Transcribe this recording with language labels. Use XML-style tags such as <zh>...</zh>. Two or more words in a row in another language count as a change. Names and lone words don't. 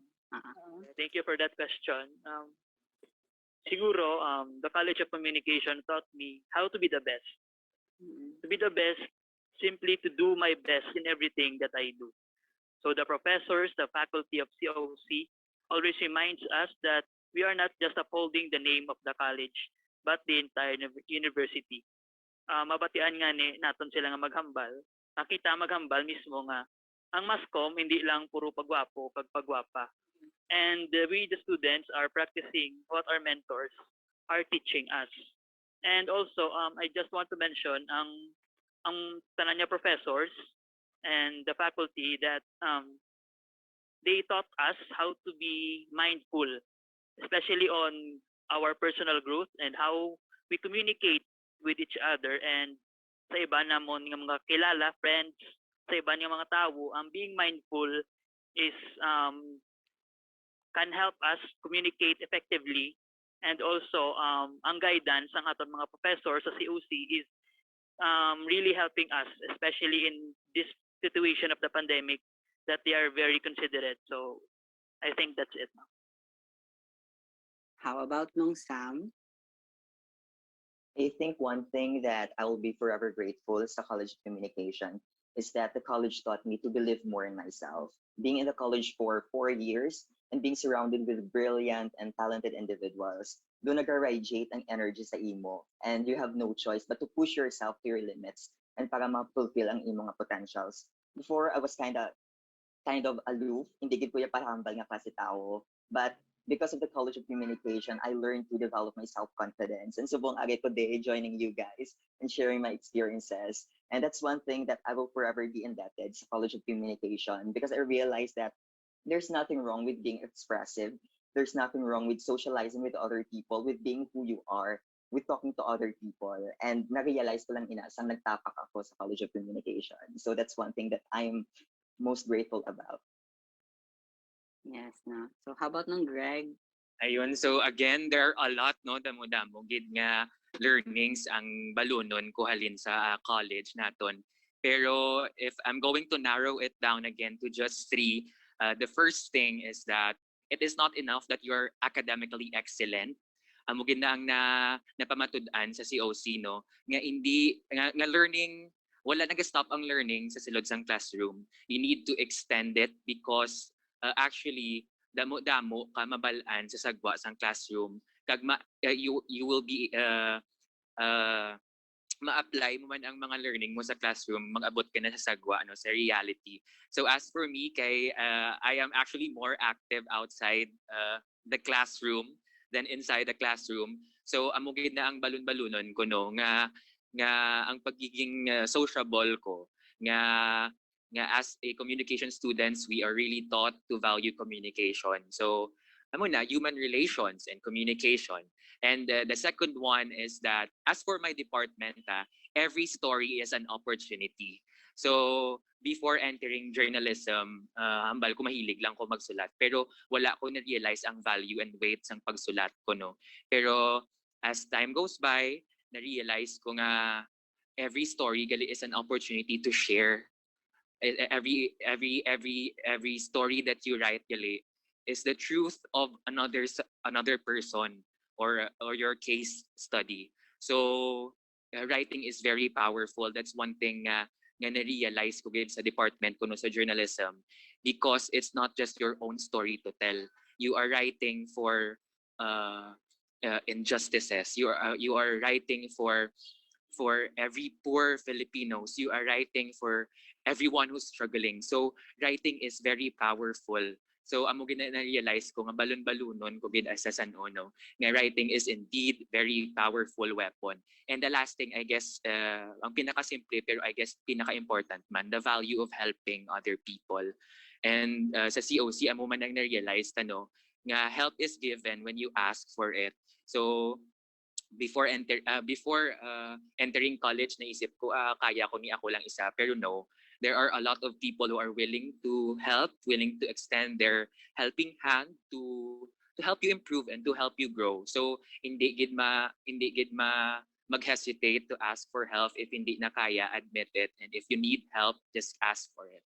<en>Thank you for that question. Siguro, the College of Communication taught me how to be the best. To be the best, simply to do my best in everything that I do. So the professors, the faculty of COC always reminds us that we are not just upholding the name of the college, but the entire university.</en> <hil>Mabatian nga ni naton sila nga maghambal. Nakita maghambal mismo nga ang mascom</hil> <tl>hindi lang puro</tl> <hil>pagwapo, pagpagwapa.</hil> <en>And we the students are practicing what our mentors are teaching us. And also I just want to mention</en> <hil>ang tanan niya</hil> <en>professors and the faculty that they taught us how to be mindful, especially on our personal growth and how we communicate with each other and</en> <hil>sa iba namon nga mga kilala,</hil> <en>friends,</en> <hil>sa iba nga mga tao,</hil> <en>being mindful is can help us communicate effectively, and also</en> <hil>ang guidance ng aton mga professor sa COC</hil> <en>is really helping us, especially in this situation of the pandemic, that they are very considerate. So I think that's it. How about nung Sam? I think one thing that I will be forever grateful sa College of Communication is that the college taught me to believe more in myself. Being in the college for 4 years and being surrounded with brilliant and talented individuals,</en> <hil>doon nag-radiate ang energy sa imo</hil> <en>and you have no choice but to push yourself to your limits and</en> <hil>para ma-fulfill ang imong potentials.</hil> <en>Before, I was kind of aloof,</en> <hil>hindi gid ko ya parahambal nga klase tao,</hil> <en>but because of the College of Communication, I learned to develop my self-confidence. And</en> <hil>subong agay</hil> <en>today joining you guys and sharing my experiences. And that's one thing that I will forever be indebted to College of Communication because I realized that there's nothing wrong with being expressive. There's nothing wrong with socializing with other people, with being who you are, with talking to other people.</en> <hil>And na-realize ko lang inasang nagtapak ako sa College of Communication.</hil> <en>So that's one thing that I'm most grateful about. Yes, no. So how about nung Greg? Ayun, so again, there are a lot,</en> <hil>no, damo-damo, gid nga learnings ang balunon ko halin sa college naton.</hil> <en>Pero if I'm going to narrow it down again to just three, the first thing is that it is not enough that you're academically excellent.</en> <hil>Amo gid na ang napamatud-an sa COC, no, nga hindi nga learning, wala nag-stop ang learning sa silod sang classroom.</hil> <en>You need to extend it because actually</en> <hil>damo-damo ka mabalaan sa sagwa sang classroom kag</hil> <en>you will be</en> <hil>ma-apply mo man ang mga learning mo sa classroom, mag-abot ka na sa sagwa, no, sa reality.</hil> <en>So as for me, kay I am actually more active outside the classroom than inside the classroom.</en> <hil>So amo gid na ang balon-balunon ko no nga ang pagiging sociable ko nga</hil> <en>as a communication students we are really taught to value communication. So</en> <hil>amo na</hil> <en>human relations and communication. And the second one is that as for my department, every story is an opportunity. So before entering journalism,</en> <hil>hambal ko mahilig lang ko magsulat. Pero wala ko na-realize ang</hil> <en>value and weight</en> <hil>ng pagsulat ko, no?</hil> <en>Pero as time goes by,</en> <hil>na-realize ko nga</hil> <en>every story gali is an opportunity to share. Every story that you write gali is the truth of another person or your case study. So writing is very powerful. That's one thing</en> <hil>nga na-realize ko sa department ko no sa journalism,</hil> <en>because it's not just your own story to tell. You are writing for injustices. You are writing for every poor Filipinos. You are writing for everyone who's struggling. So writing is very powerful.</en> <hil>So amo gina na-realize ko nga balon-balunon ko gid as a San-Ono nga</hil> <en>writing is indeed very powerful weapon. And the last thing, I guess,</en> <hil>ang pinaka-simple pero</hil> <en>I guess</en> <hil>pinaka-important man,</hil> <en>the value of helping other people. And</en> <hil>sa COC, amo man ang na-realize nga</hil> <en>help is given when you ask for it. So before entering college,</en> <tl>naisip ko, kaya ko ni ako lang isa.</tl> <en>Pero no, there are a lot of people who are willing to help, willing to extend their helping hand to help you improve and to help you grow.</en> <tl>So hindi gid mag-hesitate</tl> <en>to ask for help.</en> <tl>If hindi na kaya,</tl> <en>admit it. And if you need help, just ask for it.</en>